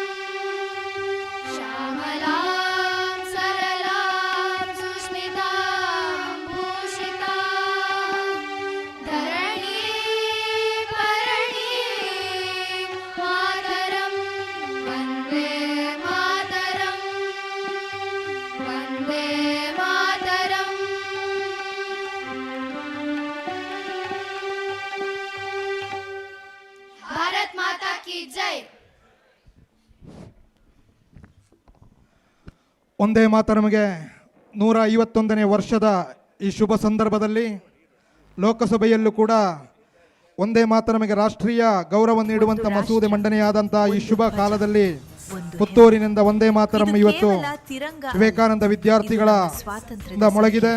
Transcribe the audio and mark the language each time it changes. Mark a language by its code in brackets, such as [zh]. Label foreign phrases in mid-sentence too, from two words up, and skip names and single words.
[sa] श्यामलां सरलां सुस्मितां भूषितां धरणी परणीं मातरं वन्दे मातरं वन्दे मातरं [hi] भारत माता की जय। [kn] ಒಂದೇ ಮಾತರಮಗೆ 151ನೇ ವರ್ಷದ ಈ ಶುಭ ಸಂದರ್ಭದಲ್ಲಿ ಲೋಕಸಭೆಯಲ್ಲೂ ಕೂಡ ಒಂದೇ ಮಾತರಮಗೆ ರಾಷ್ಟ್ರೀಯ ಗೌರವ ನೀಡುವಂಥ ಮಸೂದೆ ಮಂಡನೆಯಾದಂಥ ಈ ಶುಭ ಕಾಲದಲ್ಲಿ ಪುತ್ತೂರಿನಿಂದ ಒಂದೇ ಮಾತರಂ ಇವತ್ತು ವಿವೇಕಾನಂದ ವಿದ್ಯಾರ್ಥಿಗಳ ಇಂದ ಮೊಳಗಿದೆ.